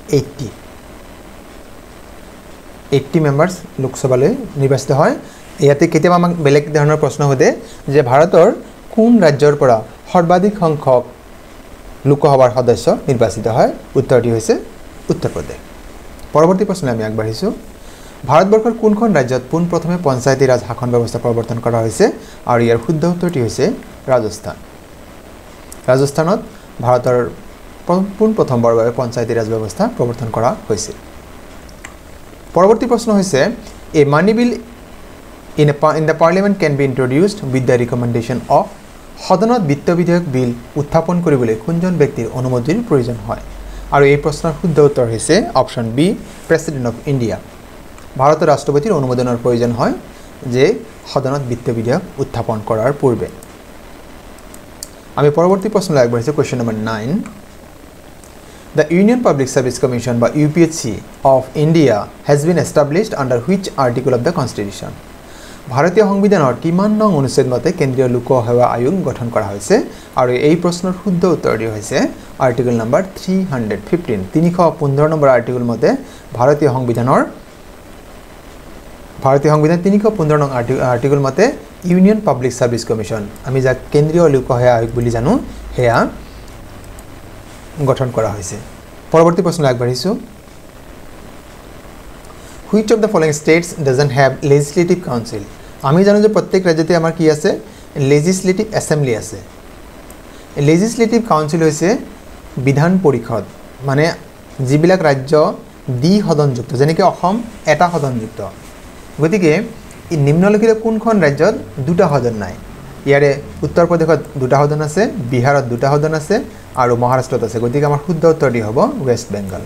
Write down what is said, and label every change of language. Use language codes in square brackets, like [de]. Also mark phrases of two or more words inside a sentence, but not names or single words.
[as] 80 মেম্বাৰ্স লোকসভালৈ নিৰ্বাচিত হয় ইয়াতে কেতিয়াবা আমাক বেলেগ ধৰণৰ প্ৰশ্ন হতে যে ভাৰতৰ কোন ৰাজ্যৰ পৰা সৰ্বাধিক সংখ্যক লোকসভাৰ সদস্য নিৰ্বাচিত হয় উত্তৰটি হৈছে উত্তৰ প্ৰদেশ পৰৱৰ্তী প্ৰশ্ন আমি আগবাঢ়িছো ভাৰতবৰ্ষৰ কোনখন ৰাজ্যত পোন প্ৰথমে পঞ্চায়তী ৰাজ শাসন ব্যৱস্থা প্ৰৱৰ্তন কৰা হৈছে আৰু ইয়াৰ শুদ্ধ উত্তৰটি হৈছে ৰাজস্থানত ভাৰতৰ পোন প্ৰথমবাৰৰ বাবে পঞ্চায়তী ৰাজ ব্যৱস্থা প্ৰৱৰ্তন কৰা হৈছিল পৰৱৰ্তী প্ৰশ্ন হৈছে [en] a money bill in the parliament can be introduced with the recommendation of [as] সদনত বিত্ত বিধেয়ক বিল উত্থাপন কৰিবলৈ কোনজন ব্যক্তিৰ অনুমতিৰ প্ৰয়োজন হয় আৰু এই প্ৰশ্নৰ শুদ্ধ উত্তৰ হৈছে [en] option B President of India [as] ভাৰতৰ ৰাষ্ট্ৰপতিৰ অনুমোদনৰ প্ৰয়োজন হয় যে সদনত বিত্ত বিধেয়ক উত্থাপন কৰাৰ পূৰ্বে আমি পৰৱৰ্তী প্ৰশ্নলৈ আগবাঢ়িছো [en] question number [as] 9 [en] The Union Public Service Commission by UPSC of India has been established under which article of the Constitution? [as] ভাৰতীয় সংবিধানৰ কিমান নং অনুচ্ছেদ মতে কেন্দ্ৰীয় লোক সেৱা আয়োগ গঠন কৰা হৈছে আৰু এই প্ৰশ্নৰ শুদ্ধ উত্তৰটি হৈছে [en] article number [as] 315 315 নম্বৰ আৰ্টিকল মতে ভাৰতীয় সংবিধান 315 নং আৰ্টিকল মতে ইউনিয়ন পাব্লিক সাৰ্ভিস কমিশন আমি যাক কেন্দ্ৰীয় লোক সেৱা আয়োগ বুলি জানো হেয়া গঠন কৰা হৈছে পৰৱৰ্তী প্ৰশ্নলৈ আগবাঢ়িছো [en] Which of the following states doesn't have legislative council [as] আমি জানো যে প্ৰত্যেক ৰাজ্যতে আমাৰ কি আছে [en] legislative assembly [as] আছে [en] legislative council [as] হৈছে বিধান পৰিষদ মানে যিবিলাক ৰাজ্য দ্বি সদনযুক্ত যেনেকৈ অসম এটা সদনযুক্ত গতিকে নিম্নলিখিত কোনখন ৰাজ্যত দুটা সদন নাই ইয়াৰে উত্তৰ প্ৰদেশত দুটা সদন আছে বিহাৰত দুটা সদন আছে আৰু মহাৰাষ্ট্ৰত আছে গতিকে আমাৰ শুদ্ধ উত্তৰটি হ'ব ৱেষ্ট বেংগল